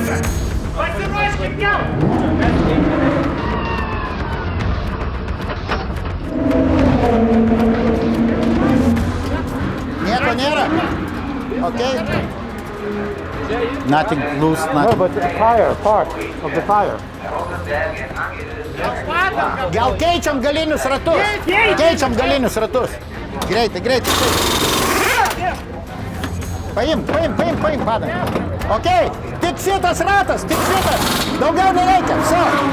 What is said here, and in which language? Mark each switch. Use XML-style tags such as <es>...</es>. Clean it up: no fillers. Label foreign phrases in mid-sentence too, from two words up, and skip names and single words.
<en>Okay. Nothing loose, nothing. No, but the tire, part of the tire.</en> <lt>Gal keičiam galinius ratus. Keičiam galinius ratus. Greitai. Paim, padam. Ok, tik šitas ratas, tik šitas. Daugiau nereikia, viso.</lt>